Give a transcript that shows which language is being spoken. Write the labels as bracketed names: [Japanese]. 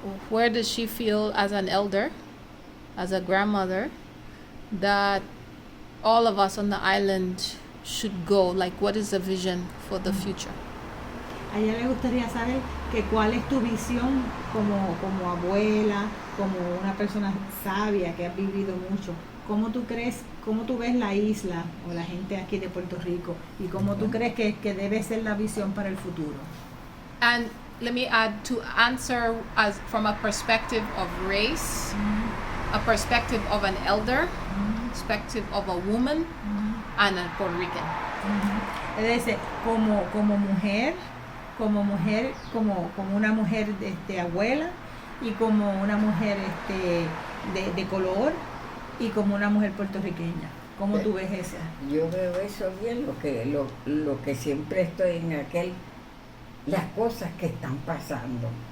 [English] Where does she feel as an elder, as a grandmother, that all of us on the island should go? Like, what is the vision for the future? [Spanish] A ella le gustaría saber que cuál es tu visión como abuela, como una persona sabia que ha vivido mucho. ¿Cómo tú ves la isla o la gente aquí de Puerto Rico y cómo tú crees que debe ser la visión para el futuro? [English] And let me add, to answer as from a perspective of race, a perspective of an elder, perspective of a woman, and a Puerto Rican. [Spanish] Es decir, como mujer, como una mujer abuela y como una mujer de color y como una mujer puertorriqueña. ¿Cómo tú ves eso? Yo veo eso bien, lo que siempre estoy en las cosas que están pasando.